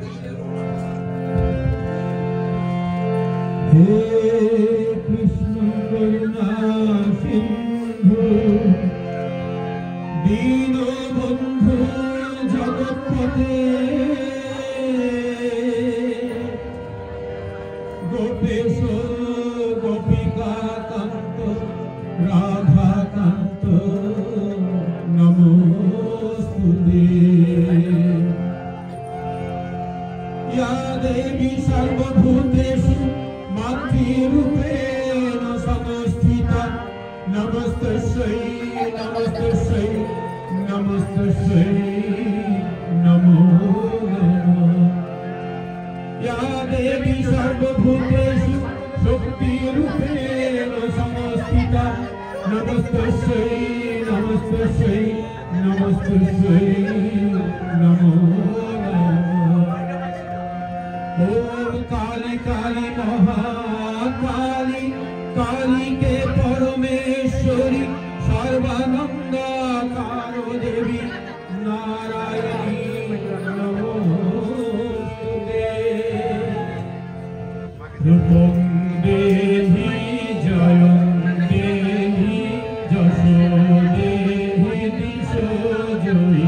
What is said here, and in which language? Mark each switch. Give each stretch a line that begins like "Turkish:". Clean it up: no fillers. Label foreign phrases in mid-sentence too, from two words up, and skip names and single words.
Sanskrit: হে কৃষ্ণ করুণা সিন্ধু দীনবন্ধু জগৎপতে গোপেশ গোপিকা কান্ত রাধা কান্ত নমস্তুতে। या देवी सर्वभूतेषु मातृरूपेण संस्थिता नमस्तस्यै नमस्तस्यै नमस्तस्यै नमो नमः। या देवी सर्वभूतेषु शक्तिरूपेण संस्थिता नमस्तस्यै नमस्तस्यै नमस्तस्यै नमो ओम काली काली महाकाली काली के परमेश्वरी सर्वानंदा कारो देवी नारायणी नमोस्तुते। रूपं देहि जयं देहि जशो देहि दिशो जयी।